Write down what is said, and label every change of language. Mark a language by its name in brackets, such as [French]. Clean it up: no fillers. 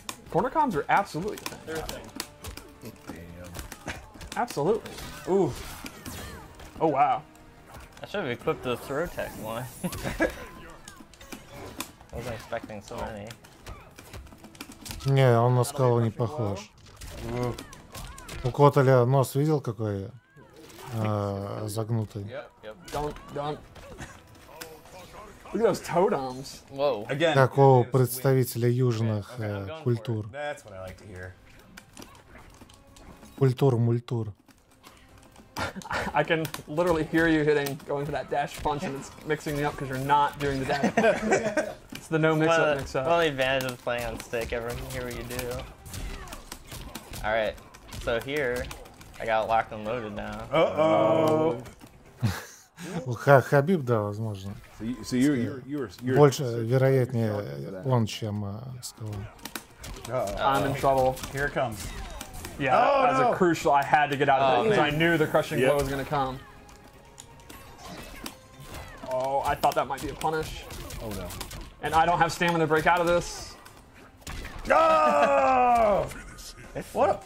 [English] Corner comms are absolutely a thing. They're a thing. Absolutely. Ooh. Oh wow. I should have equipped the throw tech one. Wasn't expecting so many. [Russian] Не, он на скалу не похож. У Котеля нос видел какой загнутый? [English] Don't. Look at those totems. Whoa. Again. [Russian] Как у представителя южных культур. [English] That's what I like to hear. [Russian] Культур-мультур. [English] I can literally hear you going for that dash punch, and it's mixing me up because you're not doing the dash punch. It's the no mix-up mix-up. The only advantage of playing on stick, everyone can hear what you do. Alright, so here, I got it locked and loaded now. Uh-oh. [Russian] Хабиб, да, возможно. [English] So you're [Russian] Больше, вероятнее, он, чем скала. [English] I'm in trouble. Here it comes. Yeah, as a crucial, I had to get out of it because I knew the crushing blow was going to come. Oh, I thought that might be a punish. Oh no. And I don't have stamina to break out of this. Oh! What?